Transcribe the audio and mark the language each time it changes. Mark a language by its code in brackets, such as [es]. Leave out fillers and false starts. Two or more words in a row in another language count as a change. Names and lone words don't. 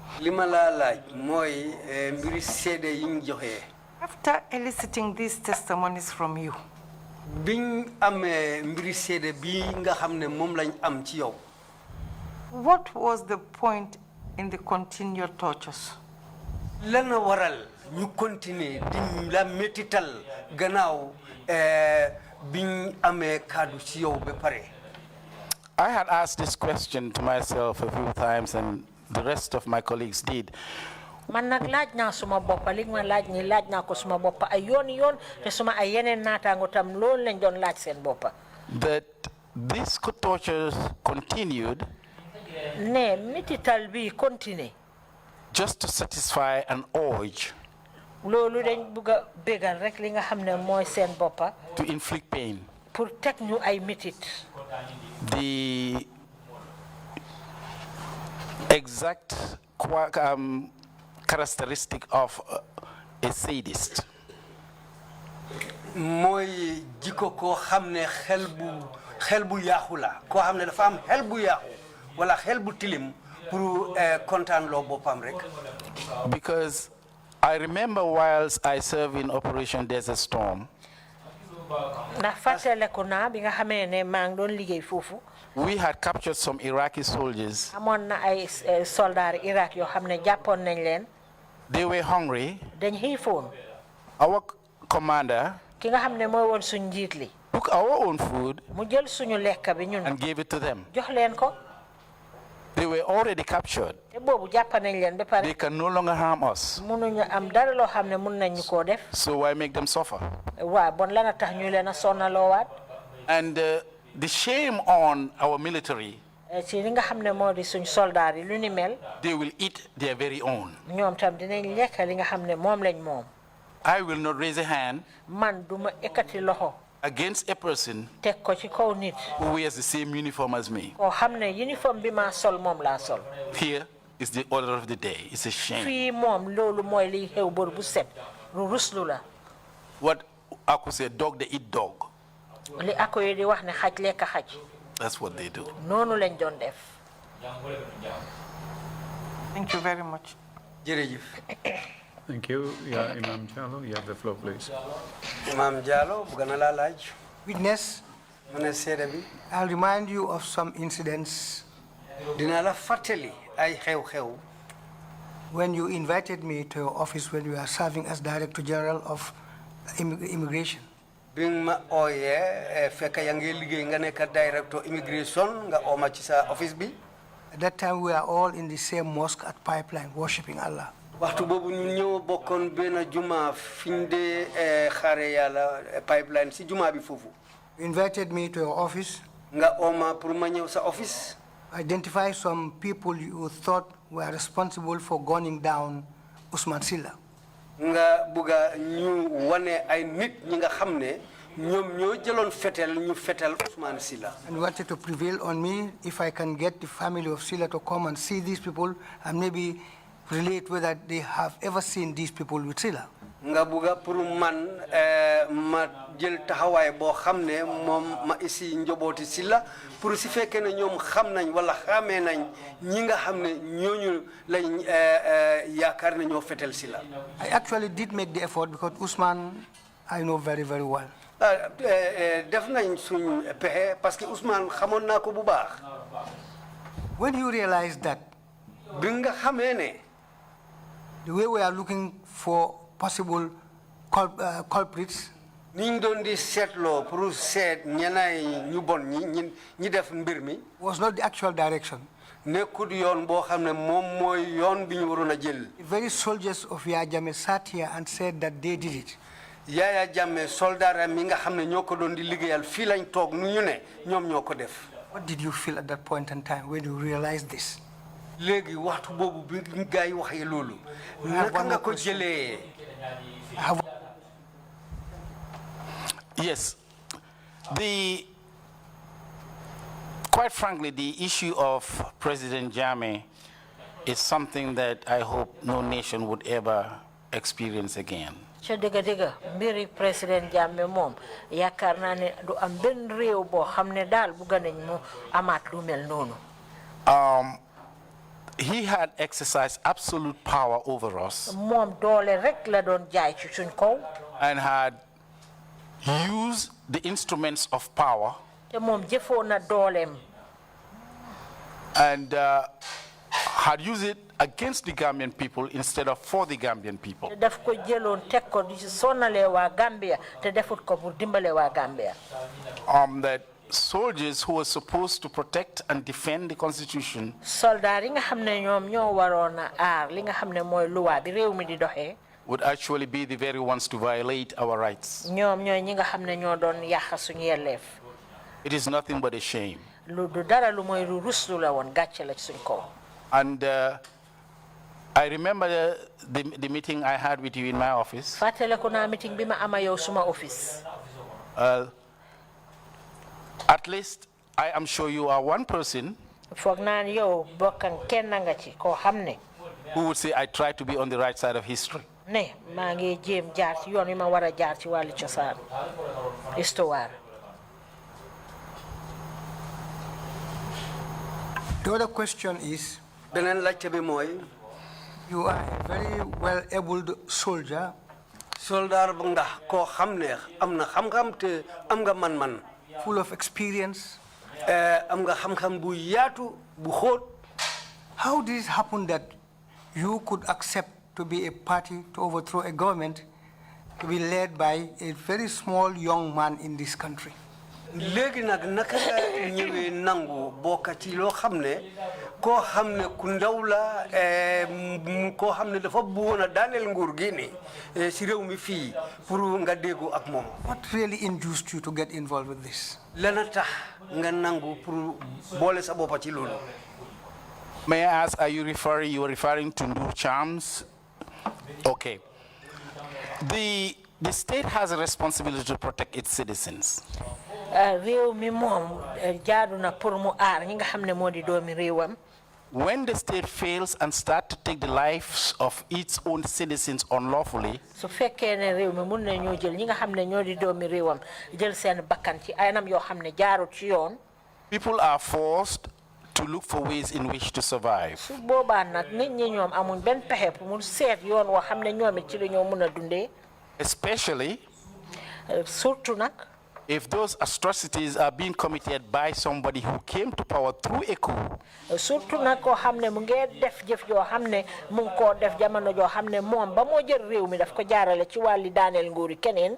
[en] After eliciting these testimonies from you, what was the point in the continued tortures? [wo] ñu continuer di la métital gannaaw biñ amé kaddu ci yow ba paré. [en] I had asked this question to myself a few times and the rest of my colleagues did. [wo] man nag laaj naa suma boppa li ma laaj ni laaj naa ko suma boppa ay yoon te suma ay yeneen naataango tam loolu lañ doon laaj seen boppa. [en] That this torture continued. [wo] Ne mitital bi continue. [en] Just to satisfy an urge. [wo] Loolu dañ bëgga bégal rek li nga xam ne mooy seen boppa. [en] To inflict pain. [wo] Pour teg ñu ay mitit. [en] The exact characteristic of a sadist. [wo] Mooy jikko koo xam ne xel bu yaaxu la koo xam ne dafa am xel bu yaaxu wala xel bu tilim pour kontaan loo boppam rek. [en] Because I remember whilst I served in Operation Desert Storm. [wo] Ndax fàttaliku naa bi nga xamee ne maa ngi doon liggéey foofu. [en] We had captured some Iraqi soldiers. [wo] Amoon na ay soldaar Iraq yoo xam ne jàppoon nañ leen. [en] They were hungry. [wo] Dañ xiifoon. [en] Our commander. [wo] Ki nga xam ne mooy woon suñ njiit li. [en] Took our own food. [wo] Mu jël suñu lekk bi ñun. [en] And gave it to them. [wo] Jox leen ko. [en] They were already captured. [wo] Te boobu jàpp nañ leen ba pare. [en] They can no longer harm us. [wo] Mënuñu am dara loo xam ne mën nañ ñu koo def. [en] So why make them suffer? [wo] Waaw bon lana tax ñu leen a sonnaloowaat. [en] And the shame on our military. [wo] Ci li nga xam ne moo di suñ soldaar yi lu ni mel. [en] They will eat their very own. [wo] Ñoom tam dinañ lekk li nga xam ne moom lañ moom. [en] I will not raise a hand. [wo] Man duma ekkati loxo. [en] Against a person. [wo] Teg ko ci kaw nit. [en] Who wears the same uniform as me. [wo] Koo xam ne uniform bi ma sol moom laa sol. [en] Here is the order of the day. It's a shame. [wo] Fii moom loolu mooy liy xew bor bu set. Lu ruslu la. [en] What I could say, dog they eat dog. [wo] Li ako yi di wax ne xaj lekk xaj. [en] That's what they do. [wo] Noonu lañ doon def. [en] Thank you very much. [wo] Jërëjëf. [en] Thank you. Yeah, Imam Jallo, you have the floor, please. [wo] Imam Jallo, bëgg na laa laaj. [en] Witness, I'll remind you of some incidents. [wo] Dina la fàttali ay xew-xew. [en] When you invited me to your office when you were serving as Director General of Immigration. [wo] Bi ma ooyee fekk yaa ngi liggéey nga nekk [en] Director Immigration [wo] nga ooma ci sa office bi. [en] At that time we were all in the same mosque at Pipeline worshipping Allah. [wo] Waxtu boobu ñu ñëw bokkoon benn juma fiñ dee xaare Yàlla Pipeline si juma bi foofu. [en] You invited me to your office. [wo] Nga ooma pour ma ñëw sa office. [en] Identify some people you thought were responsible for gunning down Ousmane Silla. [wo] Nga buga ñu wane ay nit ñi nga xam ne ñoom ñoo jëloon fetel ñu fetel Ousmane Silla. [en] And wanted to prevail on me if I can get the family of Silla to come and see these people and maybe relate whether they have ever seen these people with Silla. [wo] Nga buga pour man ma jël taxawaay boo xam ne moom ma isi njobooti Silla pour si fekkee ne ñoom xam nañ wala xamee nañ ñi nga xam ne ñooñu lañ yaakaar ne ñoo fetel Silla. [en] I actually did make the effort because Ousmane I know very, very well. [wo] Def nañ suñ pexe parce que Ousmane xamoon naa ko bu baax. [en] When you realize that [wo] bi nga xamee ne [en] the way we are looking for possible culprits, [wo] niñ doon di seetloo pour seet ñenay ñu bon ñi def mbir mi [en] was not the actual direction. [wo] nekkul yoon boo xam ne moom mooy yoon bi ñu waroon a jël. [en] The very soldiers of Yaya Jammeh sat here and said that they did it. [wo] Yaya Jammeh soldaara mi nga xam ne ñoo ko doon di liggéeyal fii lañ toog nu ñu ne ñoom ñoo ko def. [en] What did you feel at that point in time when you realized this? [wo] léegi waxtu boobu bi gaa yi waxee loolu naka nga ko jëlee. [en] Yes, quite frankly, the issue of President Jammeh is something that I hope no nation would ever experience again. [wo] ca dëgg-dëgg mbiri président Jammeh moom yaakaar naa ne du am benn réew boo xam ne daal bugga nañ mu amaat lu mel noonu. [en] He had exercised absolute power over us. [wo] moom doole rek la doon jaay ci suñ kaw. [en] And had used the instruments of power. [wo] te moom jëfoon na dooleem. [en] And had used it against the Gambian people instead of for the Gambian people. [wo] te daf ko jëloon teg ko di sonnalee waa Gambia te defut ko pour dimbale waa Gambia. [en] That soldiers who were supposed to protect and defend the constitution [wo] soldat yi nga xamne ñom ñoo warona aar li nga xamne moy loi bi réew mi di doxé [en] would actually be the very ones to violate our rights. [wo] ñom ñoy ñi nga xamne ñoo doon yàq suñu yelleef. [en] It is nothing but a shame. [wo] Lu du dara lu moy lu ruslu la won gatché la ci suñ kaw. [en] And I remember the meeting I had with you in my office. [wo] Fatale ko na meeting bima ama yow suma office. [en] At least I am sure you are one person [wo] Fogg nan yow bokkan kenn nga ci ko xamne [en] who would say I try to be on the right side of history. [wo] ne ma ngi jëm jaar ci yoon wi ma wara jaar ci walu ciosan histoire. [en] The other question is, [wo] benen laajte bi moy [en] you are a very well-abled soldier. [wo] soldat bu nga ko xamne amna xam-xam te am nga man-man. [en] Full of experience. [wo] Am nga xam-xam bu yaatu bu xóot. [en] How did it happen that you could accept to be a party to overthrow a government to be led by a very small young man in this country? [wo] Léegi nag naka ñëwee nangu bokk ci loo xam ne koo xam ne ku ndaw la koo xam ne dafa bëggoon a daaneel nguur gi ni si réew mi fii pour nga déggu ak moom. [en] What really induced you to get involved with this? [wo] Lana tax nga nangu pour boole sa boppa ci loolu. [en] May I ask, you are referring to Ndur Chams? Okay. The state has a responsibility to protect its citizens. [wo] Réew mi mom jaadu na pour mu aar ñi nga xamne modi doomi réewam. [en] When the state fails and start to take the lives of its own citizens unlawfully, [wo] su fekkee ne réew mi mun na ñoo jël ñi nga xam ne ñoo di doomi réewam jël seen bakkan ci anam yoo xam ne jaarut ci yoon. [en] people are forced to look for ways in which to survive. [wo] su boobaa nag nit ñi ñoom amuñ benn pexe pour mu seet yoon woo xam ne ñoom it ci la ñoo mun a dundee. [en] Especially [wo] surtout nag. [en] if those atrocities are being committed by somebody who came to power through a coup. [wo] surtout nag koo xam ne mu ngi def jëf joo xam ne mu ngi koo def jamono joo xam ne moom ba moo jël réew mi daf ko jaarale ci wàlli daaneel nguuri keneen.